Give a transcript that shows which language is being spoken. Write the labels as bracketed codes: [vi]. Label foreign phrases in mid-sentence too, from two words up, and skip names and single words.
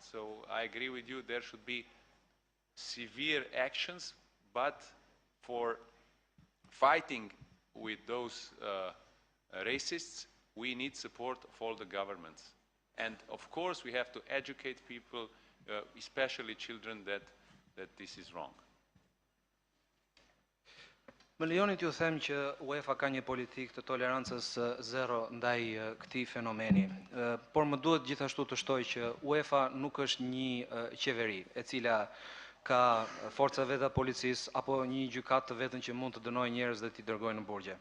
[en] So I agree with you, there should be severe actions, but for fighting with those racists, we need support of all the governments. And of course, we have to educate people, especially children, that this is wrong. [sq] Më lejoni t'ju them që UEFA ka një politikë të tolerancës zero ndaj këtij fenomeni. Por më duhet gjithashtu të shtoj që UEFA nuk është një qeveri e cila ka forca veta policisë apo një gjykat të vetën që mund të dënojë njerëz dhe t'i dërgojë në burgje.